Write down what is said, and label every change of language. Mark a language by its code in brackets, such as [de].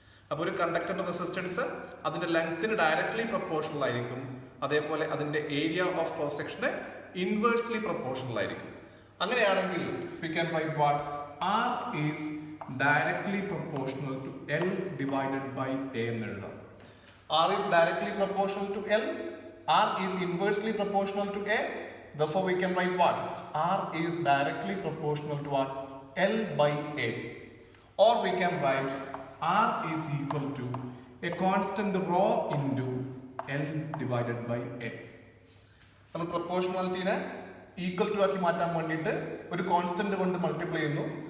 [ml] അപ്പോൾ ഒരു കണ്ടക്ടറിന്റെ റെസിസ്റ്റൻസ് അതിന്റെ ലെങ്തിന് ഡയറക്ട്ലി പ്രൊപ്പോർഷണൽ ആയിരിക്കും, അതേപോലെ അതിന്റെ area of cross section inversely proportional ആയിരിക്കും. അങ്ങനെയാണെങ്കിൽ [en] We can write what? R is directly proportional to L divided by A [ml] എന്ന് എഴുതാം. [en] R is directly proportional to L, R is inversely proportional to A. Therefore we can write what? R is directly proportional to what? L by A. Or we can write R is equal to a constant rho into L divided by A. [ml] നമ്മൾ പ്രൊപ്പോർഷണാലിറ്റിനെ equal to ആക്കി മാറ്റാൻ വേണ്ടിയിട്ട് ഒരു constant കൊണ്ട് multiply ചെയ്യുന്നു.